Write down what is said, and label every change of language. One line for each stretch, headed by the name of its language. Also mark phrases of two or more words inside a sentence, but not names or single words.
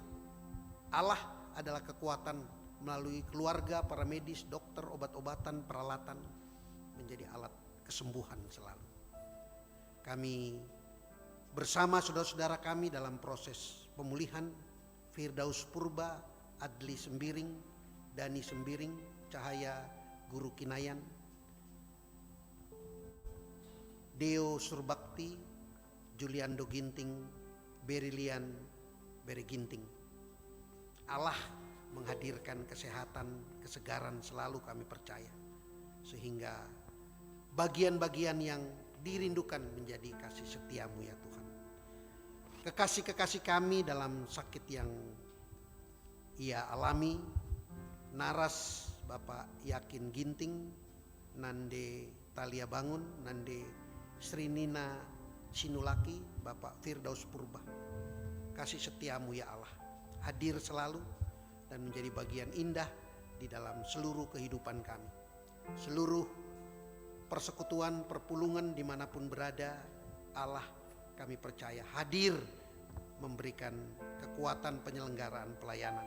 Indonesian: Allah adalah kekuatan melalui keluarga, para medis, dokter, obat-obatan, peralatan menjadi alat kesembuhan selalu. Kami bersama saudara-saudara kami dalam proses pemulihan. Firdaus Purba Adli Sembiring, Dani Sembiring, Cahaya Guru Kinayan, Deo Surbakti, Juliando Ginting, Berilian Bereginting. Allah menghadirkan kesehatan, kesegaran selalu kami percaya. Sehingga bagian-bagian yang dirindukan menjadi kasih setiamu ya Tuhan. Kekasih-kekasih kami dalam sakit yang ia alami, Naras Bapak Yakin Ginting, Nande Talia Bangun, Nande Srinina Sinulaki, Bapak Firdaus Purba. Kasih setiamu ya Allah hadir selalu dan menjadi bagian indah di dalam seluruh kehidupan kami. Seluruh persekutuan, perpulungan dimanapun berada, Allah kami percaya hadir memberikan kekuatan penyelenggaraan pelayanan.